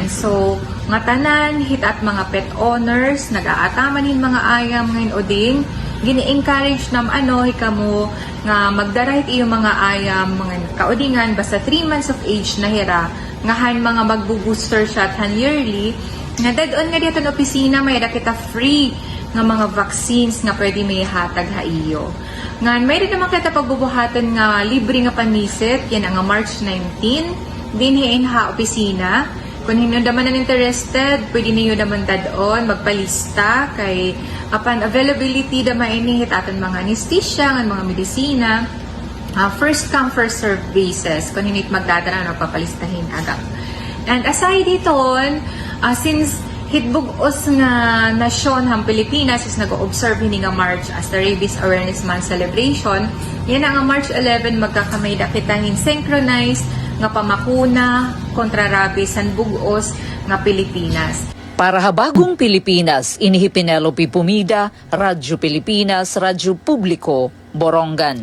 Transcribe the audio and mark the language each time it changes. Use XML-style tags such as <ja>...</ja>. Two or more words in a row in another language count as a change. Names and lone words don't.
<war>So, nga tanan, hit at mga</war> <en>pet owners,</en> <war>nag-aatamanin mga ayam ngayon uding, gini-encourage nam hikamo nga magdarahit iyo mga ayam, mga kaudingan, basta</war> <en>3 months of age</en> <war>na hira, nga han mga magbo-</war> <en>booster shot</en> <war>han yearly, nga dadon nga dito opisina may kita free nga mga vaccines nga pwede may hatag ha iyo. Nga may rin naman kita pagbubuhatan nga libre nga panisit, yan ang March 19, dinhiin ha opisina.</war> <tl>Kung hindi naman interested, pwede niyo naman dadon, magpalista kay upon availability da mainihit aton mga anesthesia, ng mga medisina.</tl> <en>First come, first serve basis.</en> <tl>Kung hindi magdadala, papalistahin agad.</tl> <en>And aside</en> <war>dito, since hitbugos nga nasyon ang Pilipinas is nag-observe hini nga March</war> <en>as the</en> <war>Rabies Awareness Month celebration, yan ang March 11 magkakamay dakitahin synchronized nga pamakuna kontra rabies san bugos nga Pilipinas. Para habagong Pilipinas, inihi Penelope Pumida, Radyo Pilipinas, Radyo Publiko, Borongan.</war>